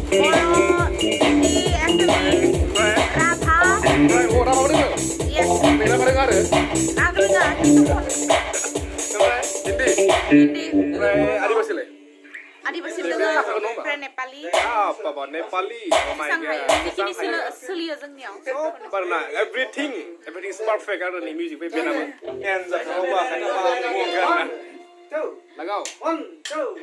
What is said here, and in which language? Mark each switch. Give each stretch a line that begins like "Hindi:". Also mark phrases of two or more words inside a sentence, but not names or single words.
Bodo: राभा दोङो मेला फोरों आरो हिन्दी ओमफ्राय आदिबासिलाय आदिबासि दोङो ओमफ्राय नेपालि बाबा नेपालि
English: oh my god
Bodo: सोलियो जोंनियाव बारना
English: everything is perfect
Bodo: आरो नि मिउजिक बे बेनाबो एन्ड जाथावबा खाना लगाओ 1 2